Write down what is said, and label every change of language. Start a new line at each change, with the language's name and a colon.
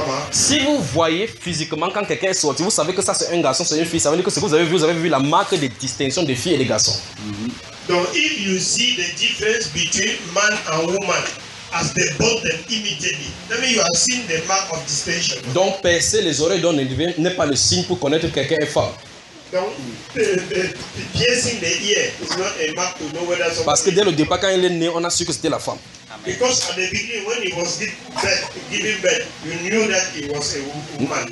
French: Si vous voyez physiquement quand quelqu'un est sorti, vous savez que ça c'est un garçon, c'est une fille. Ça veut dire que ce que vous avez vu la marque de distinction des filles et des garçons.
English: Donc, if you see the difference between man and woman. As they bought them immediately. That means you have seen the mark of distinction.
French: Donc, percer les oreilles d'un individu n'est pas le signe pour connaître quelqu'un est femme.
English: Donc, piercing the ear is not a mark to know whether someone.
French: Parce que dès le départ, quand il est né, on a su que c'était la femme. Amen.
English: Because at the beginning, when he was giving birth, you knew that he was a woman.